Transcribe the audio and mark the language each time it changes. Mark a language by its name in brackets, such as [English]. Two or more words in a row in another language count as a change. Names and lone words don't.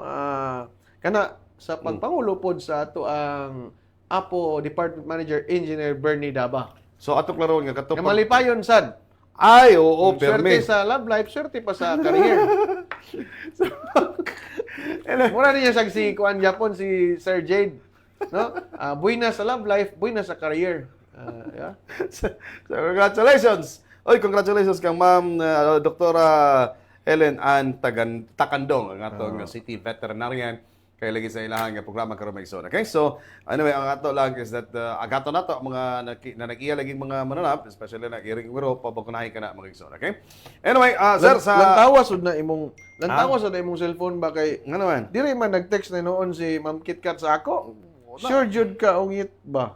[Cebuano] Kana sa pagpangulo pod sa ato ang Apo Department Manager Engineer Bernie Daba. So ato klaro nga Nga katupag. malipayon sad. Ay, oo, Swerte permi. sa love life, swerte pa sa career. Mura niya sa si Kuan Japon, si Sir Jade. No? Buhay na sa love life, buhay na sa career. Yeah. So, congratulations. Oy, congratulations kang Ma'am Doktora Helen Ann Takandong, ang atong city veterinarian kay lagi sa ilahang nga programa karon maigsoon. Okay? So, anyway, ang ato lang is that agato nato ang mga nag-iya laging mga mananap, especially na iring wiro pabakunahi ka na maigsoon. Okay? Anyway, sir sa Lantawas na imong cellphone ba kay ano man? diri man nag-text na noon si Ma'am KitKat sa ako. Sure jud ka ungit ba?